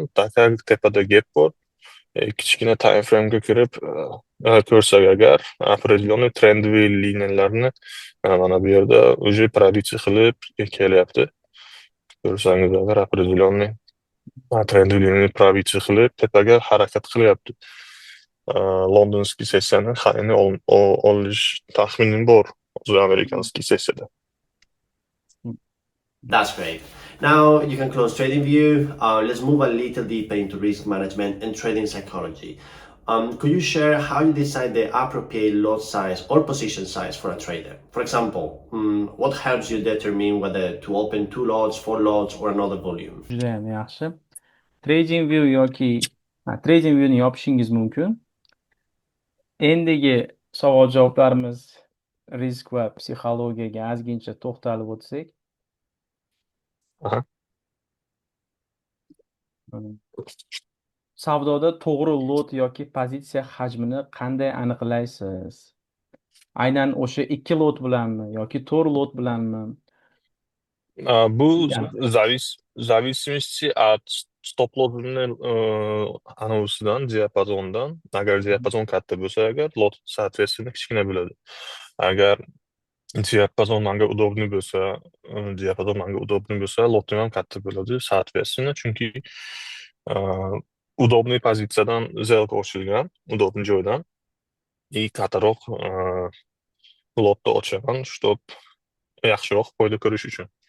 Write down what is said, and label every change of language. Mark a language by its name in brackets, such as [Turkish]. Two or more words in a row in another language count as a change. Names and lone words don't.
[Uzbek] Takar tepada gap bor. Kichkina [English] time frame'ga [Uzbek] kirib ko'rsak agar определенный trendiy liniyalarni mana bu yerda [Russian] уже пробитие [Uzbek] qilib kelyapti. Ko'rsangiz agar определенный trendiy liniyani пробитие qilib tepaga harakat qilyapti. Londonskiy sessiyani highni olish taxminim bor o'zi amerikanskiy sessiyada. [English] That's great. Now you can close TradingView. Let's move a little deeper into risk management and trading psychology. Could you share how you decide the appropriate lot size or position size for a trader? For example, what helps you determine whether to open 2 lots, 4 lots, or another volume? [Uzbek] Judayam yaxshi. TradingView yoki TradingViewni yopishingiz mumkin. Endigi savol-javoblarimiz risk va psixologiyaga ozgincha to'xtalib o'tsak. Savdoda to'g'ri lot yoki pozitsiya hajmini qanday aniqlaysiz? Aynan o'sha 2 lot bilanmi yoki 4 lot bilanmi? Bu [Russian] зависимости от [Uzbek] stop-lotni anavisidan, diapazondan. Agar diapazon katta bo'lsa agar, lot соответственно kichkina bo'ladi. Agar diapazon manga удобный bo'lsa, lotim ham katta bo'ladi, соответственно, chunki удобный pozitsiyadan zelka ochilgan, удобный joydan и kattaroq lotda ochaman, чтобы yaxshiroq foyda ko'rish uchun.